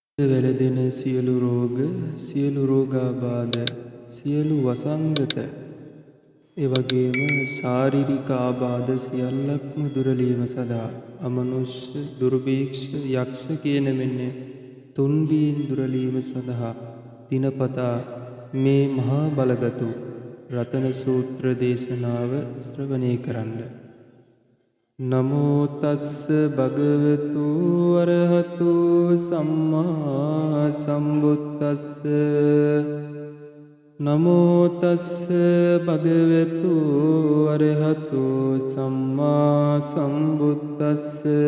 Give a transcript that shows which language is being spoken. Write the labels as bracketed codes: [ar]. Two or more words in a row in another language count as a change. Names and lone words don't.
[si] වැළඳෙන සියලු රෝග, සියලු රෝගාබාධ, සියලු වසංගත, එවැගේම ශාරීරික ආබාධ සියල්ලක්ම දුරලීම සඳහා අමනුෂ්‍ය, දුර්භීක්ෂ, යක්ෂ කියන මෙන්න තුන්බීන් දුරලීම සඳහා දිනපතා මේ මහා බලගතු රතන සූත්‍ර දේශනාව ශ්‍රවණය කරන්න. [pi] නමෝ තස්ස භගවතු අරහතු සම්මා සම්බුද්දස්ස. නමෝ තස්ස භගවතු අරහතු සම්මා සම්බුද්දස්ස.